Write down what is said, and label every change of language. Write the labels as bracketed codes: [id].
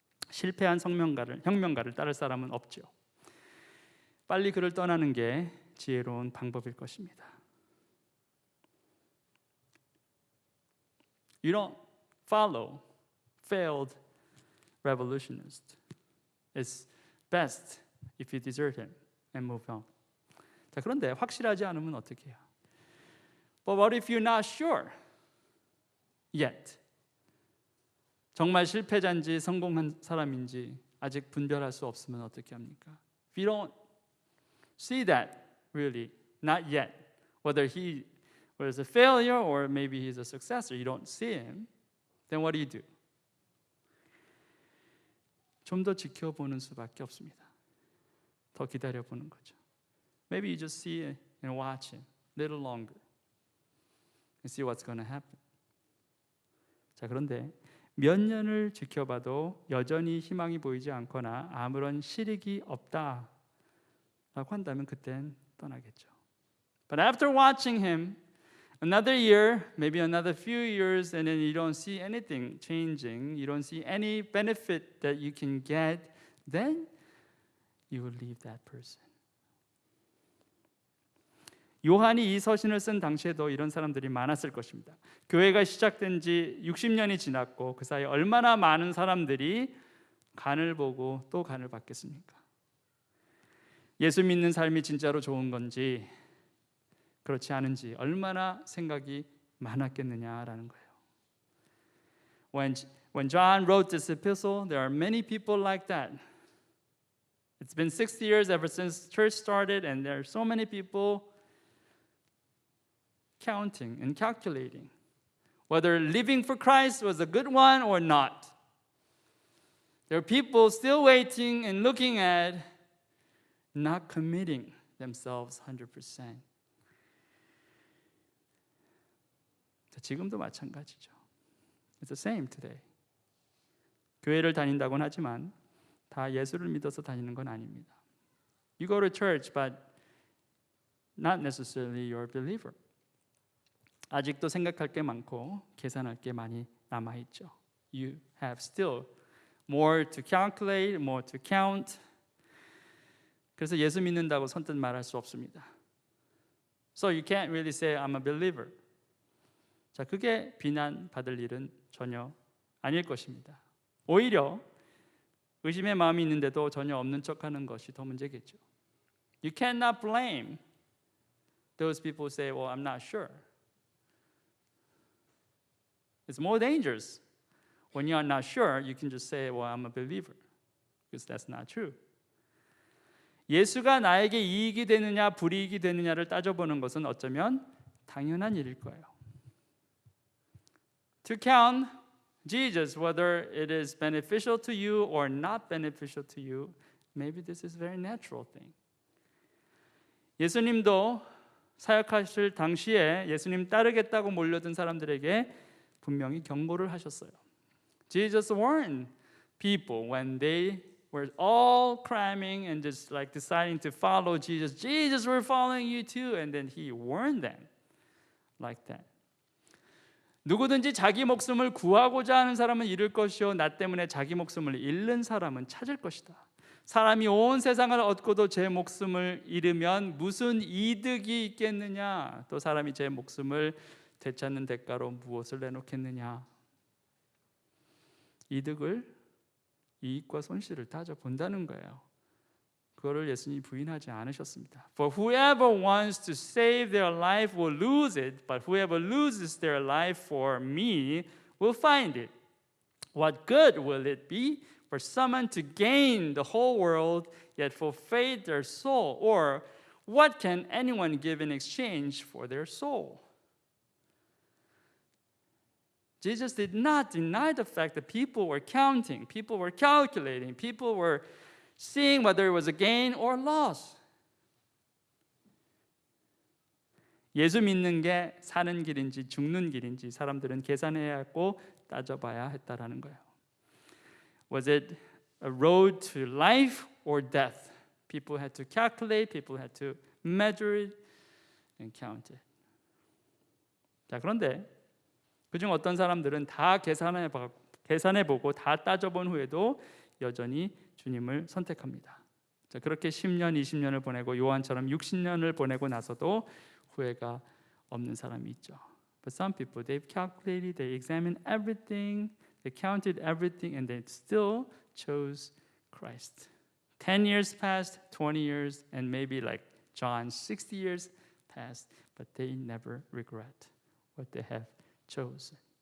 [ko] 실패한 혁명가를 따를 사람은 없죠. 빨리 그를 떠나는 게 지혜로운 방법일 것입니다. [en] You don't follow failed revolutionists. It's best if you desert him and move on. [ko] 자, 그런데 확실하지 않으면 어떻게 해요? [en] But what if you're not sure yet? [ko] 정말 실패자인지 성공한 사람인지 아직 분별할 수 없으면 어떻게 합니까? [en] If you don't see that really, not yet, whether he was a failure or maybe he's a successor, you don't see him, then what do? [ko] 좀 더 지켜보는 수밖에 없습니다. 더 기다려보는 거죠. [en] Maybe you just see and watch him a little longer and see what's going to happen. [ko] 자, 그런데 몇 년을 지켜봐도 여전히 희망이 보이지 않거나 아무런 실익이 없다라고 한다면 그땐 떠나겠죠. [en] But after watching him another year, maybe another few years, and then you don't see anything changing, you don't see any benefit that you can get, then you will leave that person. [ko] 요한이 이 서신을 쓴 당시에도 이런 사람들이 많았을 것입니다. 교회가 시작된 지 60년이 지났고 그 사이에 얼마나 많은 사람들이 간을 보고 또 간을 받겠습니까? 예수 믿는 삶이 진짜로 좋은 건지 그렇지 않은지 얼마나 생각이 많았겠느냐라는 거예요. [en] When John wrote this epistle, there are many people like that. It's been 60 years ever since church started, and there are so many people counting and calculating whether living for Christ was a good one or not. There are people still waiting and looking at not committing themselves 100%. [ko] 지금도 마찬가지죠. [en] It's the same today. [ko] 교회를 다닌다고는 하지만 다 예수를 믿어서 다니는 건 아닙니다. [en] You go to church, but not necessarily you're a believer. [ko] 아직도 생각할 게 많고 계산할 게 많이 남아 있죠. [en] You have still more to calculate, more to count. [ko] 그래서 예수 믿는다고 선뜻 말할 수 없습니다. [en] So you can't really say I'm a believer. [ko] 자, 그게 비난받을 일은 전혀 아닐 것입니다. 오히려 의심의 마음이 있는데도 전혀 없는 척하는 것이 더 문제겠죠. [en] You cannot blame those people who say, "Well, I'm not sure." It's more dangerous when you are not sure. You can just say, "Well, I'm a believer," because that's not true. [ko] 예수가 나에게 이익이 되느냐 불이익이 되느냐를 따져보는 것은 어쩌면 당연한 일일 거예요. [en] To count Jesus, whether it is beneficial to you or not beneficial to you, maybe this is a very natural thing. [ko] 예수님도 사역하실 당시에 예수님 따르겠다고 몰려든 사람들에게 분명히 경고를 하셨어요. [en] Jesus warned people when they were all cramming and just like deciding to follow Jesus. Jesus, we're following you too. And then he warned them like that. [ko] 누구든지 자기 목숨을 구하고자 하는 사람은 잃을 것이요 나 때문에 자기 목숨을 잃는 사람은 찾을 것이다. 사람이 온 세상을 얻고도 제 목숨을 잃으면 무슨 이득이 있겠느냐? 또 사람이 제 목숨을 되찾는 대가로 무엇을 내놓겠느냐? 이익과 손실을 따져본다는 거예요. 그거를 예수님이 부인하지 않으셨습니다. [en] For whoever wants to save their life will lose it, but whoever loses their life for me will find it. What good will it be for someone to gain the whole world yet forfeit their soul? Or what can anyone give in exchange for their soul? Jesus did not deny the fact that people were counting, people were calculating, people were seeing whether it was a gain or loss. [ko] 예수 믿는 게 사는 길인지 죽는 길인지 사람들은 계산해야 했고 따져봐야 했다라는 거예요. [en] Was it a road to life or death? People had to calculate, people had to measure it and count it. [ko] 자, 그런데 그중 어떤 사람들은 다 계산해보고 다 따져본 후에도 여전히 주님을 선택합니다. 자, 그렇게 10년, 20년을 보내고 요한처럼 60년을 보내고 나서도 후회가 없는 사람이 있죠. [en] But some people, they've calculated, they examined everything, they counted everything, and they still chose Christ. 10 years passed, 20 years, and maybe like John, 60 years passed, but they never regret what they have chosen.